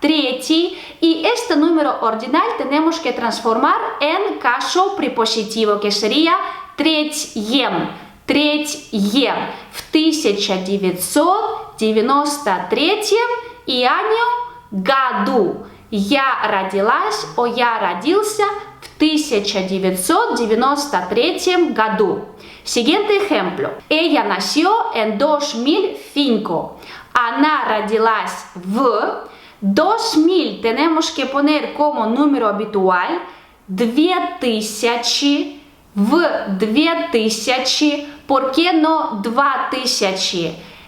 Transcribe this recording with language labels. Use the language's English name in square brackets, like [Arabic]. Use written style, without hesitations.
[Spanish] Третий, y este número ordinal tenemos que transformar en caso prepositivo, que sería [Russian] третьем, третьем, в 1993 [Spanish] y año году. [Russian] Я родилась o я родился в 1993 году. [Spanish] Siguiente ejemplo. Ella nació en 2005. [Russian] Она родилась в 2000 [Spanish] tenemos que poner como número habitual 2000, [Russian] в 2000, [Spanish] ¿por qué no 2000?